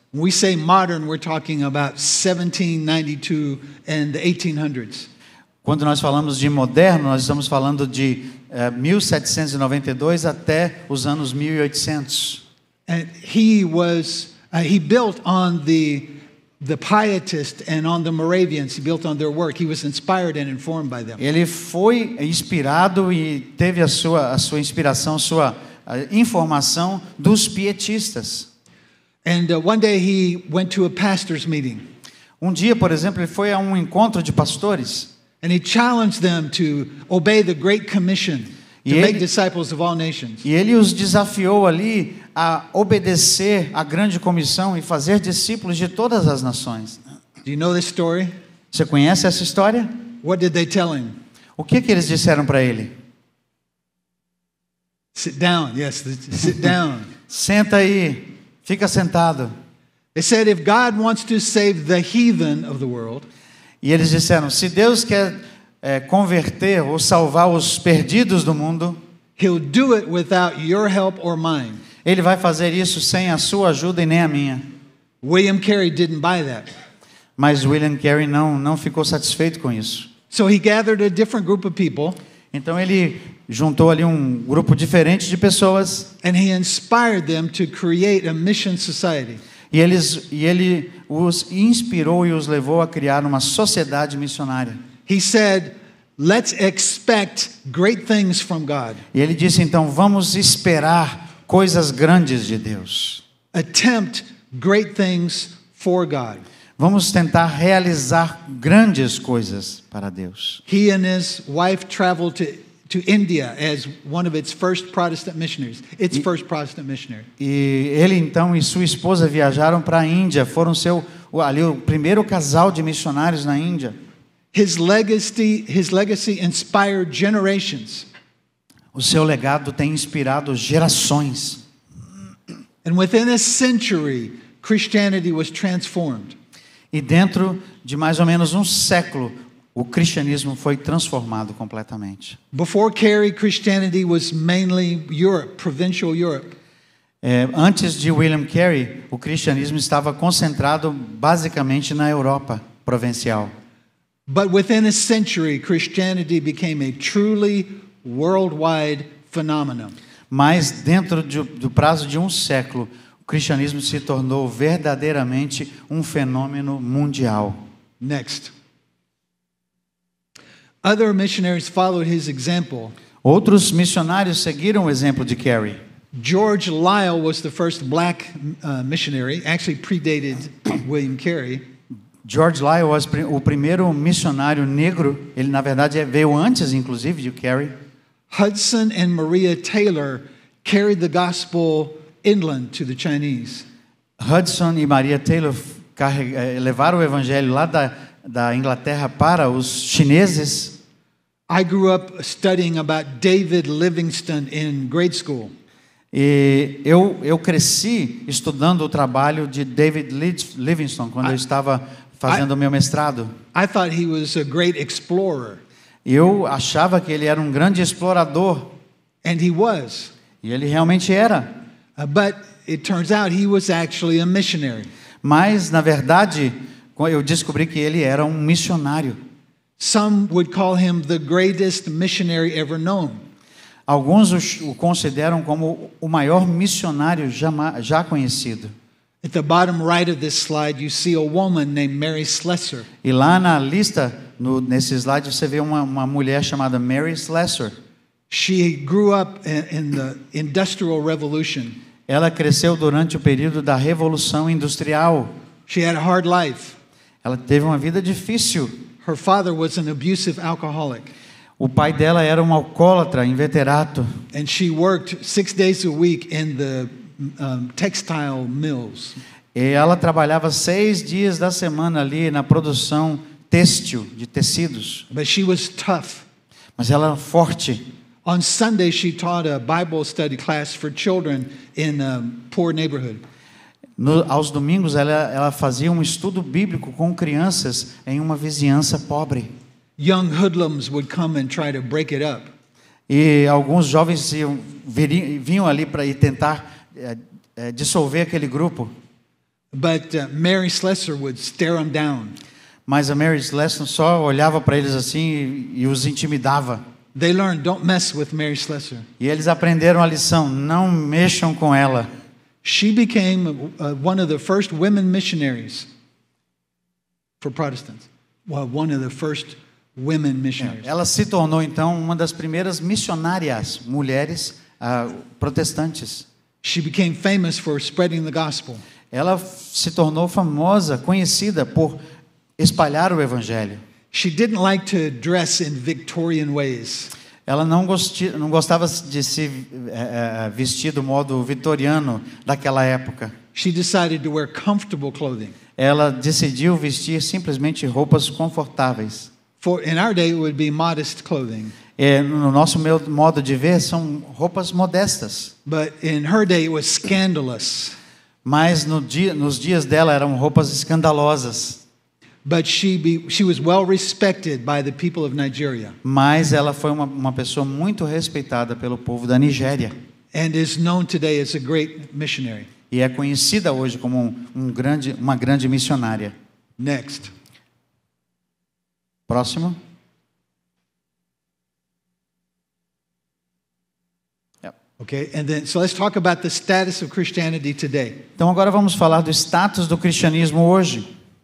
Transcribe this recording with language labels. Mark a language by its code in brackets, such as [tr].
[en] When we say modern, we're talking about 1792 and the 1800s. [pt] Quando nós falamos de moderno, nós estamos falando de 1792 até os anos 1800. [en] And he built on the pietists and on the Moravians. He built on their work. He was inspired and informed by them. [pt] Ele foi inspirado e teve a sua inspiração, a informação dos pietistas. [en] And one day he went to a pastor's meeting. [pt] Dia, por exemplo, ele foi a um encontro de pastores [en] And he challenged them to obey the Great Commission to make disciples of all nations. [pt] e ele os desafiou ali a obedecer à grande comissão e fazer discípulos de todas as nações. [en] Do you know this story? [pt] Você conhece essa história? [en] What did they tell him? [pt] O que eles disseram para ele? [en] Sit down. Yes, sit down. [pt] Senta aí, fica sentado. [en] They said if God wants to save the heathen of the world, [pt] E eles disseram, se Deus quer converter ou salvar os perdidos do mundo, [en] He'll do it without your help or mine. [pt] Ele vai fazer isso sem a sua ajuda e nem a minha. [en] William Carey didn't buy that. [pt] Mas William Carey não ficou satisfeito com isso. [en] So he gathered a different group of people. [pt] Então ele juntou ali um grupo diferente de pessoas. [en] And he inspired them to create a mission society. [pt] E ele os inspirou e os levou a criar uma sociedade missionária. [en] He said, let's expect great things from God. [pt] E ele disse, então, vamos esperar coisas grandes de Deus. [en] Attempt great things for God. [pt] Vamos tentar realizar grandes coisas para Deus. [en] He and his wife traveled to India as one of its first Protestant missionaries. First Protestant missionary. [pt] E ele então e sua esposa viajaram para a Índia, foram ali o primeiro casal de missionários na Índia. [en] His legacy inspired generations. [pt] O seu legado tem inspirado gerações. [en] And within a century, Christianity was transformed. [pt] E dentro de mais ou menos um século, o cristianismo foi transformado completamente. [en] Before Carey, Christianity was mainly Europe, provincial Europe. [pt] Antes de William Carey, o cristianismo estava concentrado basicamente na Europa provincial. [en] But within a century, Christianity became a truly worldwide phenomenon. [pt] Mas dentro do prazo de um século, o cristianismo se tornou verdadeiramente um fenômeno mundial. [en] Next. Other missionaries followed his example. [pt] Outros missionários seguiram o exemplo de Carey. [en] George Lyle was the first black missionary, actually predated William Carey. [pt] George Lyle [en] was [pt] o primeiro missionário negro, ele na verdade veio antes inclusive de Carey. [en] Hudson and Maria Taylor carried the gospel inland to the Chinese. [pt] Hudson e Maria Taylor levaram o evangelho lá da Inglaterra para os chineses. [en] I grew up studying about David Livingstone in grade school. [pt] E eu cresci estudando o trabalho de David Livingstone quando eu estava fazendo o meu mestrado. [en] I thought he was a great explorer. [pt] Eu achava que ele era um grande explorador. [en] And he was. [pt] E ele realmente era. [en] But it turns out he was actually a missionary. [pt] Mas, na verdade, eu descobri que ele era um missionário. [en] Some would call him the greatest missionary ever known. [pt] Alguns o consideram como o maior missionário já conhecido. [en] At the bottom right of this slide, you see a woman named Mary Slessor. [pt] E lá na lista, nesse slide, você vê uma mulher chamada Mary Slessor. [en] She grew up in the Industrial Revolution. [pt] Ela cresceu durante o período da Revolução Industrial. [en] She had a hard life. [pt] Ela teve uma vida difícil. [en] Her father was an abusive alcoholic. [pt] O pai dela era um alcoólatra inveterato. [en] And she worked 6 days a week in the textile mills. [pt] E ela trabalhava 6 dias da semana ali na produção têxtil de tecidos. [en] But she was tough. [pt] Mas ela era forte. [en] On Sunday, she taught a Bible study class for children in a poor neighborhood. [pt] Aos domingos, ela fazia um estudo bíblico com crianças em uma vizinhança pobre. [en] Young hoodlums would come and try to break it up. [pt] E alguns jovens vinham ali para ir tentar dissolver aquele grupo. [en] But Mary Slessor would stare them down. [pt] Mas a Mary Slessor só olhava para eles assim e os intimidava. [en] They learned, don't mess with Mary Slessor. [pt] E eles aprenderam a lição, não mexam com ela. [en] She became one of the first women missionaries for Protestants. Well, one of the first women missionaries. [pt] Ela se tornou então uma das primeiras missionárias mulheres protestantes. [en] She became famous for spreading the gospel. [pt] Ela se tornou famosa, conhecida por espalhar o evangelho. [en] She didn't like to dress in Victorian ways. [pt] Ela não gostava de se vestir do modo vitoriano daquela época. [en] She decided to wear comfortable clothing. [pt] Ela decidiu vestir simplesmente roupas confortáveis. [en] In our day, it would be modest clothing. [pt] No nosso modo de ver, são roupas modestas. [en] But in her day, it was scandalous. [pt] Mas nos dias dela eram roupas escandalosas. [en] But she was well respected by the people of Nigeria. [pt] Mas ela foi uma pessoa muito respeitada pelo povo da Nigéria. [en] And is known today as a great missionary. [pt] e é conhecida hoje como uma grande missionária. [en] Next. [pt] Próximo. [en] Okay, and then so let's talk about the status of Christianity today. [pt] Então agora vamos falar do status do cristianismo hoje.